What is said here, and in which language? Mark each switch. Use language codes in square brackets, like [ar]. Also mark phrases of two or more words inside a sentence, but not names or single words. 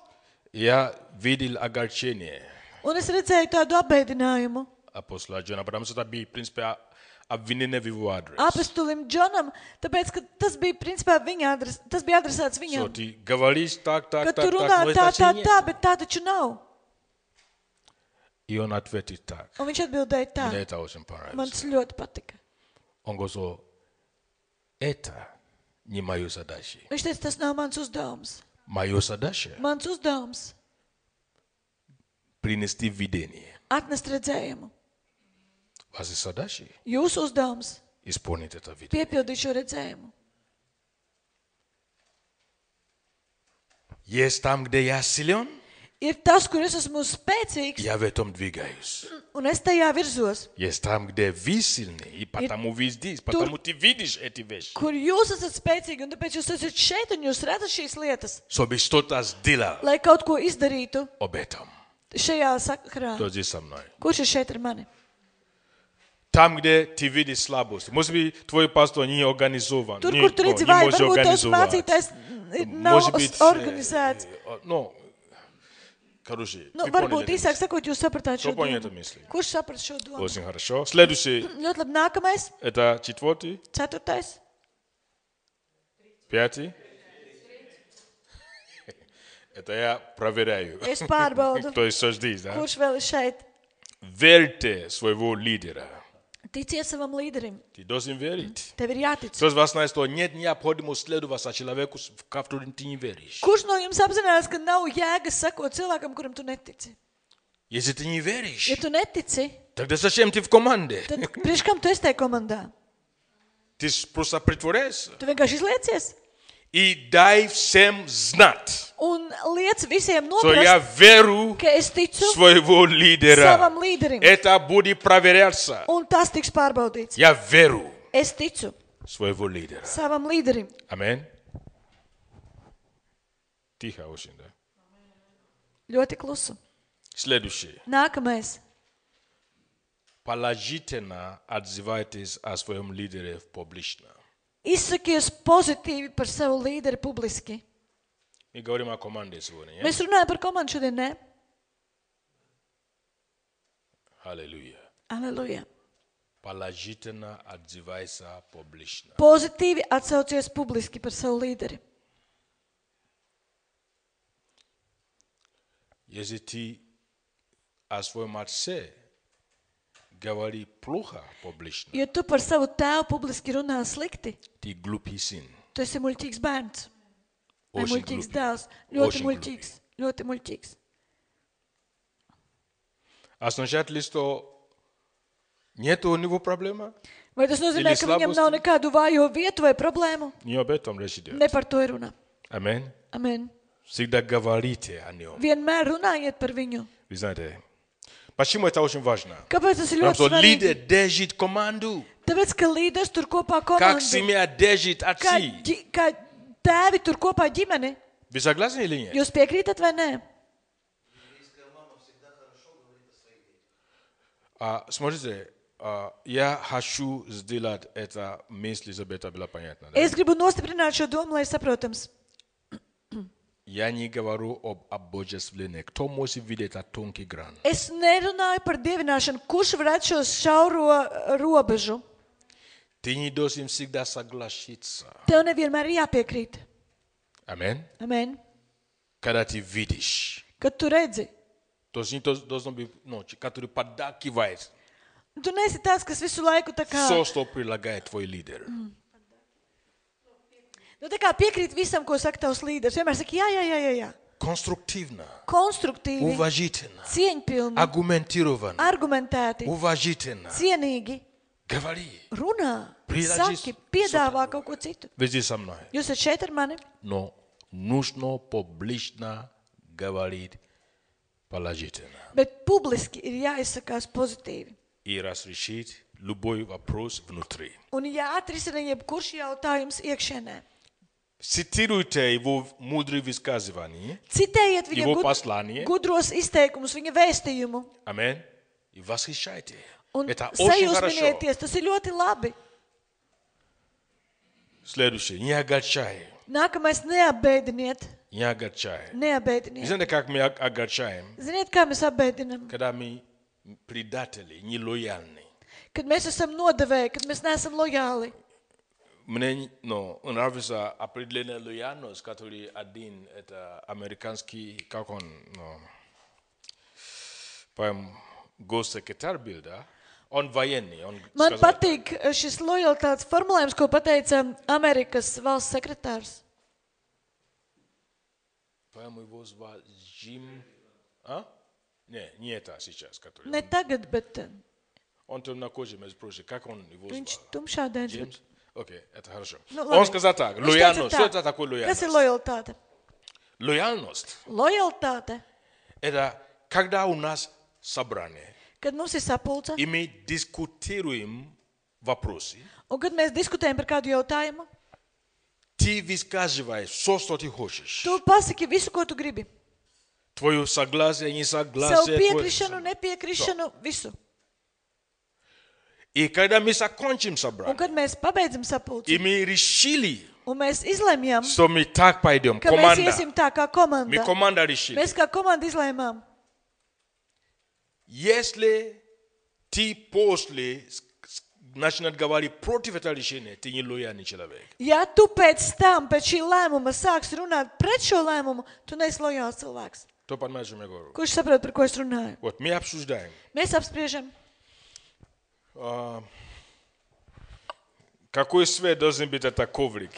[ru] Я видел огорчение [lv] Un es redzēju tādu apbēdinājumu [ru] апостола Джона, потому что это был, в принципе, обвинение в его адрес. [lv] apostolim Džonam, tāpēc, ka tas bija, principā, tas bija adresēts [ru] Что [lv] viņam. [ru] ты говоришь так, [lv] Ka [ru] так, [lv] tu [ru] так, [lv] runā [ru] так, но [lv] tā, [ru] это [lv] tā, [ru] нет. [lv] tā, bet tā taču nav. [ru] И он ответил так. [lv] Un viņš atbildēja tā. [ru] Мне это очень [lv] Man [ru] понравилось. [lv] tas ļoti patika. [ru] Он говорит, это не мою задача. [lv] Viņš teica, tas nav mans uzdevums. [ru] Мое задача [lv] Mans uzdevums [ru] принести видение. [lv] atnest redzējumu. [ru] Ваша задача [lv] Jūsu uzdevums [ru] исполнить это видение. [lv] piepildīt šo redzējumu. [ru] Есть там, где я силен, [lv] Ir tas, kur es esmu spēcīgs, [ru] я в этом двигаюсь. [lv] un es tajā virzos. [ru] Есть там, где вы сильны, и потому вы здесь, потому ты видишь эти вещи. [lv] Kur jūs esat spēcīgi, un tāpēc jūs esat šeit, un jūs redzat šīs lietas, [ru] Чтобы что-то сделал [lv] lai kaut ko izdarītu [ru] об этом. [lv] šajā sakrā. [ru] Кто здесь со мной? [lv] Kurš ir šeit ar mani? [ru] Там, где ты видишь слабость. Может быть, твой пастор не организован. [lv] Tur, [ru] не, [lv] kur tu redzi, vai [ru] может [lv] varbūt tavs [ru] организовать. [lv] mācītājs nav [ru] Может быть, [lv] organizēts. [ru] ну, короче, [lv] Nu, [ru] вы [lv] varbūt [ru] поняли [lv] īsāk [ru] это [lv] sakot, jūs sapratāt šo [ru] Кто понял [lv] domu. [ru] это мысли? [lv] Kurš saprat šo domu? [ru] Очень хорошо. Следующий, [lv] Ļoti labi. Nākamais, [ru] это четвертый, [lv] 4. [ru] пятый. Это я проверяю. [lv] Es pārbaudu, [ru] Кто еще здесь, да? [lv] kurš vēl ir šeit. [ru] Верьте своего лидера. [lv] Ticiet savam līderim. [ru] Ты должен верить. [lv] Tev ir jātic. [ru] Кто из вас знает, что нет необходимости следовать за человеку, в который ты не веришь? [lv] Kurš no jums apzinās, ka nav jēgas sakot cilvēkam, kuram tu netici? [ru] Если ты не веришь, [lv] Ja tu netici, [ru] тогда зачем ты в команде? [lv] tad priekš kam tu esi tajā komandā? [ru] Ты просто притворяешься. [lv] Tu vienkārši izliecies [ru] И дай всем знать, [lv] un liec visiem [ru] что я [lv] noprast, [ru] верю [lv] ka es ticu [ru] своего лидера. [lv] savam līderim. [ru] Это будет проверяться. [lv] Un tas tiks pārbaudīts. [ru] Я верю [lv] Es ticu [ru] своего лидера. [lv] savam līderim. [ru] Аминь. Тихо очень, да? [lv] Ļoti klusu. [ru] Следующее. [lv] Nākamais. [ru] Положительно отзывайтесь о своем лидере публично. [lv] Izsakies pozitīvi par savu līderi publiski. [ru] Мы говорим о команде сегодня. не? [lv] Mēs runājam par komandu šodien, ne? [ru] Аллилуйя. [lv] Aleluja. [ru] Положительно отзывайся публично. [lv] Pozitīvi atsaucies publiski par savu līderi. [ru] Если ты о своем отце говори плохо публично, [lv] Ja tu par savu tēvu publiski runā slikti, [ru] ты глупый сын. [lv] tu esi muļķīgs bērns. Vai [ru] Очень [lv] muļķīgs [ru] глупый. [lv] dēls. Ļoti [ru] Очень [lv] muļķīgs. Ļoti muļķīgs. [ru] Означает ли, что нет у него проблемы? [lv] Vai tas nozīmē, [ru] Или [lv] ka viņam [ru] slabosti? [lv] nav nekādu vājo vietu vai problēmu? [ru] Не об этом речь идет. [lv] Ne par to ir runa. [ru] Аминь. [lv] Amen. [ru] Всегда говорите о нем. [lv] Vienmēr runājiet par viņu. [ru] Вы знаете, почему это очень важно? [lv] Kāpēc tas ir [ru] Потому [lv] ļoti [ru] что [lv] svarīgi? [ru] лидер держит команду. [lv] Tāpēc, ka līderis tur kopā [ru] Как [lv] komandu. [ru] семья держит [lv] Kā, [ru] отцы. [lv] kā tēvi tur kopā ģimeni. [ru] Вы согласны или нет? [lv] Jūs piekrītat vai nē? [ru] Смотрите, я хочу сделать это мысль, чтобы это было понятно. Да? [lv] Es gribu nostiprināt šo domu, lai saprotams. [ru] Я не говорю об обожествлении. Кто может видеть этот тонкий грань? [lv] Es nerunāju par dievināšanu. Kurš varētu šo šauro robežu? [ru] Ты не должен всегда согласиться. [lv] Tev nevienmēr ir jāpiekrīt. [ru] Аминь. [lv] Amen. [ru] Когда ты видишь. [lv] Kad tu redzi. [ru] То есть не должен быть, который поддакивает [lv] Tu neesi tāds, kas visu laiku tā kā, [ru] все, что предлагает твой лидер. [lv] nu, tā kā piekrīt visam, ko saka tavs līderis. Vienmēr saka, jā. [ru] Конструктивно, [lv] Konstruktīvi, [ru] уважительно, [lv] cieņpilni, [ru] аргументированно, [lv] argumentēti, [ru] уважительно. [lv] cienīgi. [ru] Говори. [lv] Runā, [ru] Предложи [lv] saki, [ru] что-то [lv] piedāvā [ru] другое. [lv] kaut ko citu. [ru] Вы здесь со мной. [lv] Jūs esat šeit ar mani? [ru] Но нужно публично говорить положительно. [lv] Bet publiski ir jāizsakās pozitīvi. [ru] И разрешить любой вопрос внутри. [lv] Un jāatrisina jebkurš jautājums iekšienē. [ru] Цитируйте его мудрые высказывания. [lv] Citējiet [ru] Его [lv] viņa [ru] послание. [lv] gudros izteikumus, viņa vēstījumu. [ru] Аминь. И восхищайте. [lv] Un [ru] Это очень хорошо. [lv] sajūsminieties, tas ir ļoti labi. [ru] Следующее. Не огорчай. [lv] Nākamais neapbēdiniet. [ru] Не огорчай. Вы [lv] Neapbēdiniet. [ru] знаете, как мы огорчаем? [lv] Ziniet, kā mēs apbēdinam? [ru] Когда мы предатели, нелояльны. [lv] Kad mēs esam nodevēji, kad mēs neesam lojāli. [ru] Мне нравится определенная лояльность, который один, это американский, как он, по-моему, госсекретарь был, да? Он военный, он [lv] Man [ru] сказал, [lv] patīk šis lojalitātes formulējums, ko pateica Amerikas valsts sekretārs. [ru] по-моему, его звали Джим, не это сейчас, который, [lv] Ne tagad, bet [ru] он темнокожий, между прочим, как он его [lv] viņš [ru] звал? [lv] tumšādēns. [ru] Джеймс? Окей, это хорошо. [lv] Nu, [ru] Он [lv] labi. [ru] сказал так, [lv] Viņš [ru] лояльность, [lv] teica [ru] что [lv] tā. [ru] это такое [lv] Kas ir [ru] лояльность? [lv] lojalitāte? [ru] Лояльность [lv] Lojalitāte, [ru] это когда у нас собрание, [lv] kad mums ir sapulce, [ru] и мы дискутируем вопросы, [lv] un kad mēs diskutējam par kādu jautājumu, [ru] ты высказываешь все, что ты хочешь. [lv] tu pasaki visu, ko tu gribi. [ru] Твое согласие, [lv] Savu [ru] несогласие. [lv] piekrišanu, nepiekrišanu, visu. [ru] И когда мы закончим [lv] Un [ru] собрание, [lv] kad mēs pabeidzam [ru] и [lv] sapulci, [ru] мы решили, [lv] un mēs izlemjam, [ru] что мы так пойдем, [lv] ka mēs [ru] команда, [lv] iesim tā kā [ru] мы [lv] komanda, [ru] команда решили. [lv] mēs kā komanda izlēmām, [ru] Если ты после начинает говорить против этого решения, ты не лояльный человек. [lv] ja tu pēc tam, pēc šī lēmuma sāks runāt pret šo lēmumu, tu neesi lojāls cilvēks. [ru] Кто понимает, о чем я говорю? [lv] Kurš saprot, par ko es runāju? [ru] Вот мы обсуждаем, [lv] Mēs apspriežam, [ru] какой цвет должен быть это коврики.